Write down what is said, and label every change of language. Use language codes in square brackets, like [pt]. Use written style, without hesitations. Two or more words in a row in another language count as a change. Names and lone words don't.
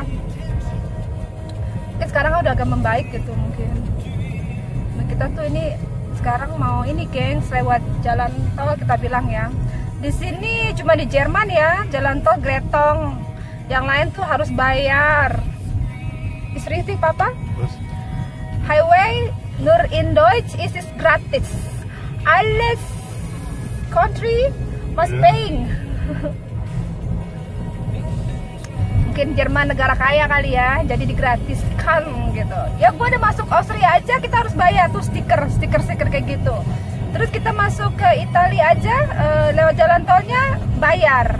[id] Mungkin sekarang udah agak membaik gitu mungkin. Nah, kita tuh ini sekarang mau ini, gengs, lewat jalan tol kita bilang ya. Di sini cuma di Jerman ya, jalan tol Gretong. Yang lain tuh harus bayar. [de] Ist richtig, Papa? Highway nur in Deutsch ist gratis. [en] Alles country must paying. [id] Mungkin Jerman negara kaya kali ya, jadi digratiskan gitu. Ya gue udah masuk Austria aja kita harus bayar tuh stiker kayak gitu. Terus kita masuk ke Italia aja lewat jalan tolnya bayar.